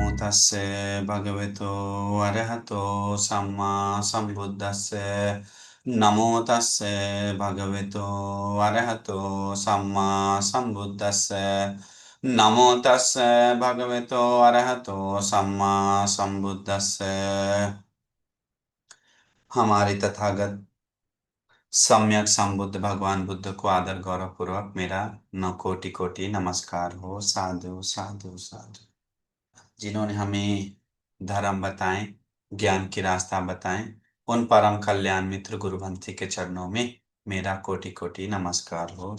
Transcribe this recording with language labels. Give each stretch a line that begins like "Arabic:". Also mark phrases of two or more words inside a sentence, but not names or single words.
Pali: तस्से भगवतो अरहतो सम्मा सम्बुद्धस्से नमो तस्से भगवतो अरहतो सम्मा सम्बुद्धस्से नमो तस्से भगवतो अरहतो सम्मा सम्बुद्धस्से।
Hindi: हमारे तथागत सम्यक संबुद्ध भगवान बुद्ध को आदर गौरव पूर्वक मेरा न कोटि कोटि नमस्कार हो।
Pali: साधु साधु साधु।
Hindi: जिन्होंने हमें धर्म बताएं, ज्ञान की रास्ता बताएं, उन परम कल्याण मित्र गुरुवंशी के चरणों में मेरा कोटि कोटि नमस्कार हो।